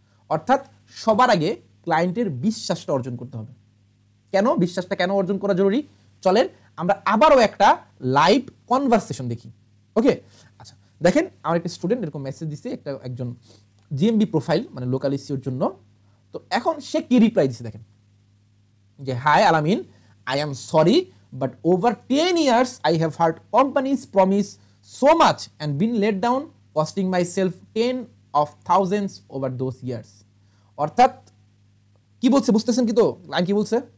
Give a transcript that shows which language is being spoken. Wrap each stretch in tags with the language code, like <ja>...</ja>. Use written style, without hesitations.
<bn>অর্থাৎ সবার আগে ক্লায়েন্টের বিশ্বাসটা অর্জন করতে হবে। কেন বিশ্বাসটা কেন অর্জন করা জরুরি? চলেন আমরা আবারও একটা লাইভ কনভারসেশন দেখি। ওকে, আচ্ছা দেখেন আমার একটা স্টুডেন্ট এরকম মেসেজ দিছে একজন জিএমবি প্রোফাইল মানে লোকাল ইস্যুর জন্য। তো এখন সে কি রিপ্লাই দিছে দেখেন যে</bn> <en>Hi Alamin, I am sorry but over 10 years I have heard companies promise so much and been let down, costing myself 10 of thousands over those years.</en> <bn>অর্থাৎ কি বলছে বুঝতেছেন কি? তো লাইন কি বলছে?</bn>